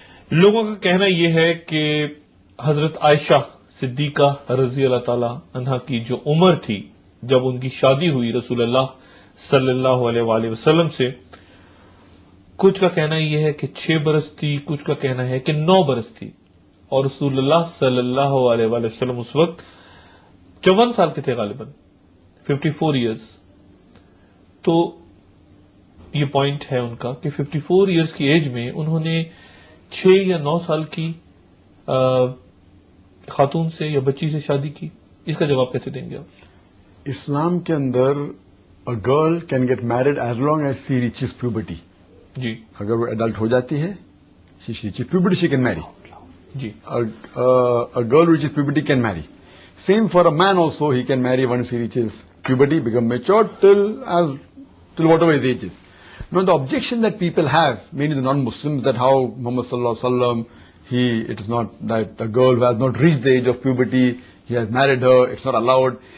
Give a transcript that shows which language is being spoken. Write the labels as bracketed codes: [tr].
[ur] لوگوں کا کہنا یہ ہے کہ حضرت عائشہ صدیقہ رضی اللہ تعالی عنہا کی جو عمر تھی جب ان کی شادی ہوئی رسول اللہ صلی اللہ علیہ وآلہ وسلم سے, کچھ کا کہنا یہ ہے کہ 6 برس تھی, کچھ کا کہنا ہے کہ 9 برس تھی, اور رسول اللہ صلی اللہ علیہ وآلہ وسلم اس وقت 54 سال کے تھے غالباً, 54 ایئرز. تو یہ پوائنٹ ہے ان کا کہ 54 ایئرز کی ایج میں انہوں نے 6 یا 9 سال کی خاتون سے یا بچی سے شادی کی. اس کا جواب کیسے دیں گے آپ؟ اسلام کے اندر [en] a girl can get married as long as she reaches puberty. [ur] جی, اگر وہ ایڈلٹ ہو جاتی ہے, [en] she reaches puberty, she can marry. [ur] جی, [en] A girl who reaches puberty can marry. Same for a man also, he can marry once he reaches puberty, become mature till whatever his age is. Now the objection that people have, mainly the non-Muslims, that how Muhammad sallallahu alaihi wasallam, it is not that a girl who has not reached the age of puberty, he has married her, it's not allowed.